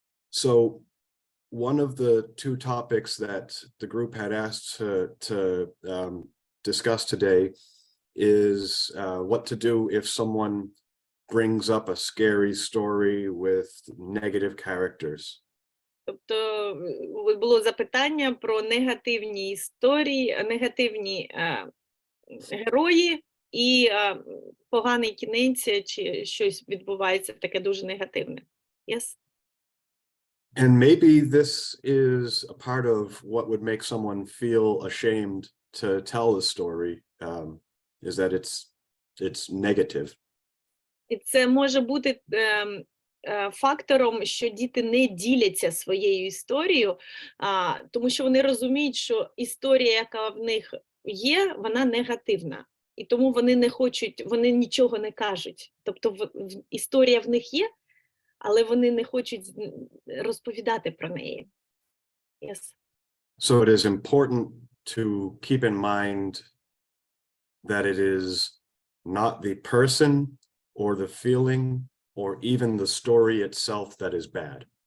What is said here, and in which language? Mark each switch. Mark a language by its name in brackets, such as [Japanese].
[English] So one of the two topics that the group had asked to discuss today is what to do if someone brings up a scary story with negative characters. [Ukrainian] Тобто було запитання про негативні історії, негативні герої і поганий кінець, чи щось відбувається таке дуже негативне. [English] Yes? And maybe this is a part of what would make someone feel ashamed to tell a story, is that it's negative. [Ukrainian] І це може бути фактором, що діти не діляться своєю історією, тому що вони розуміють, що історія, яка в них є, вона негативна. І тому вони не хочуть, вони нічого не кажуть. Тобто історія в них є, але вони не хочуть розповідати про неї. [English] Yes. So it is important to keep in mind that it is not the person or the feeling or even the story itself that is bad.